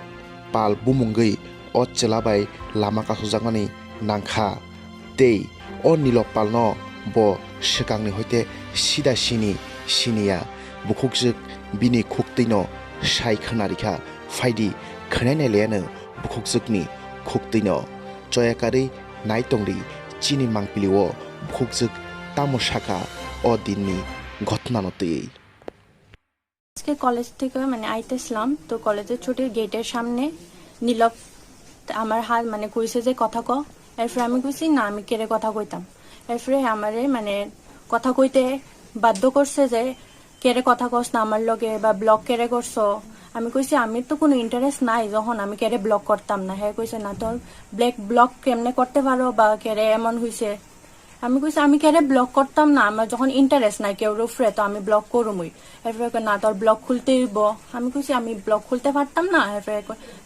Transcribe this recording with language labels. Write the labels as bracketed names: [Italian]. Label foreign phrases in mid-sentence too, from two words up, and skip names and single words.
[Kok Borok] pal bumungei o chwlabai lama kasojaknani nangkha tei o nilab pal no bo swkangni hoite sida siniya bukukjwk bini khuktui no sai khwnarikha faidi khwnai leyano bukukjwkni khuktui no choyakari naitongri chini mangpilio bukukjwk tamo sakha o dinni ঘটনা নতই [Bangla] আজকে কলেজ থেকে আইতেছিলাম তো কলেজের ছুটির গেটের সামনে নীলব আমার হাত কইছে যে কথা ক এরপরে আমি কইছি না আমি কেড়ে কথা কইতাম এরপরে আমারে কথা কইতে বাধ্য করছে যে কেড়ে কথা কস না আমার লগে বা ব্লক কেড়ে করছো আমি কইছি আমি তো কোনো ইন্টারেস্ট নাই যখন আমি কেড়ে ব্লক করতাম না হ্যাঁ কইছে না তোর ব্লক কেমনে করতে পারো বা কেড়ে এমন হইছে আমি কইছি আমি কেড়ে ব্লক করতাম না আমার যখন ইন্টারেস্ট নাই কেউ রুফরে তো আমি ব্লক করুমই এরপরে না তোর ব্লক খুলতে হইব আমি কইছি আমি ব্লক খুলতে পারতাম না এরপরে না